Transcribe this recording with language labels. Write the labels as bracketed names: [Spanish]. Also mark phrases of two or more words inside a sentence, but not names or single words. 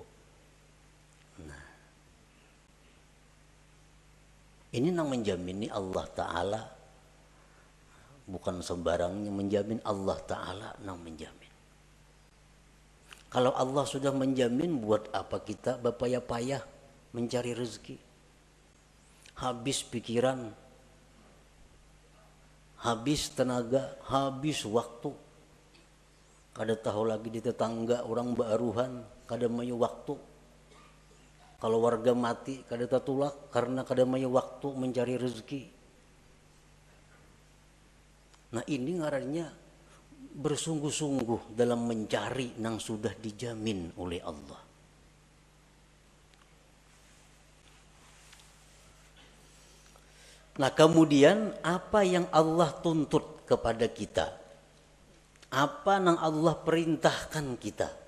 [Indonesian] Nah, ini yang menjamin ini Allah Ta'ala. Bukan sembarangnya menjamin, Allah Ta'ala yang menjamin. Kalau Allah sudah menjamin, buat apa kita berpayah-payah mencari rezeki, habis pikiran, habis tenaga, habis waktu. [Banjar] Kada tahu lagi di tetangga orang baruhan, kada mayu waktu. Kalau warga mati, kada tatulak karena kada mayu waktu mencari rezeki. [Indonesian] Nah ini ngarannya bersungguh-sungguh dalam mencari yang sudah dijamin oleh Allah. Nah, kemudian apa yang Allah tuntut kepada kita? Apa yang Allah perintahkan kita?